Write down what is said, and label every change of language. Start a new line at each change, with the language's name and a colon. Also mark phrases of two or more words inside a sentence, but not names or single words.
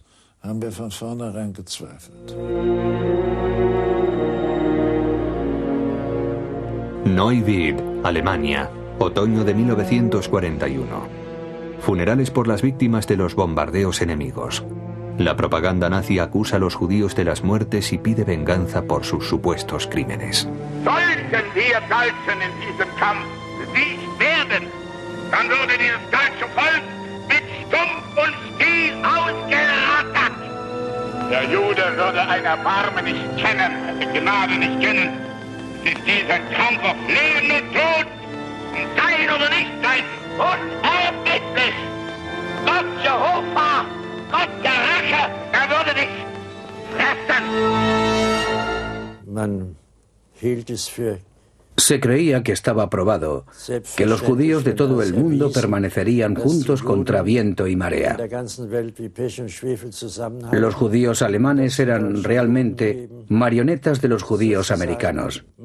Spanish: Neuwied, Alemania, otoño de 1941. Funerales por las víctimas de los bombardeos enemigos. La propaganda nazi acusa a los judíos de las muertes y pide venganza por sus supuestos crímenes.
German: Sollten wir Deutschen in diesem Kampf besiegt werden, dann würde dieses deutsche Volk mit Stumpf und Stiel ausgerattert. Der Jude würde ein Erbarmen nicht kennen, eine Gnade nicht kennen. Es ist dieser Kampf auf Leben und Tod, sein oder nicht sein, unerbittlich. Gott Jehova, Gott der Rache, er würde dich fressen.
Spanish: Se creía que estaba probado, que los judíos de todo el mundo permanecerían juntos contra viento y marea. Los judíos alemanes eran realmente marionetas de los judíos americanos.